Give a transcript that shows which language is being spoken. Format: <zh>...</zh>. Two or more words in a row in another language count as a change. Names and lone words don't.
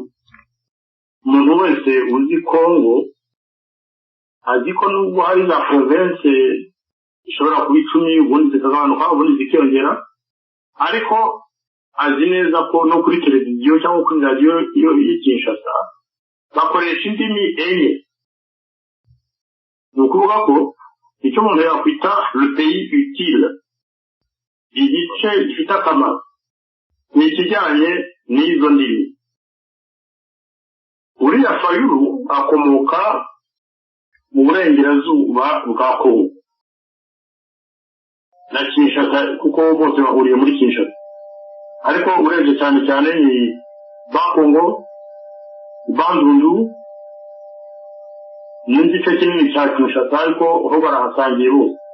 <rw>Umuntu wese uzi Kongo azi ko nubwo hari za province ishobora kuba 10 ubundi zikagabanuka ubundi zikiyongera, ariko azi neza ko no kuri televiziyo cyangwa kuri radio y'Kinshasa bakoresha indimi enye. Ni ukuvuga ko icyo umuntu yakwita</rw> <fr>le pays utile,</fr> <rw>igice gifite akamaro, ni ikijyanye n'izo ndimi. Uriya Fayulu akomoka mu burengerazuba bwa Kongo na Kinshasa, kuko bose bahuriye muri Kinshasa, ariko urebye cyane cyane ni Bakongo, Bandundu n'igice kinini cya Kinshasa, ariko ho barahasangiye bose.</rw>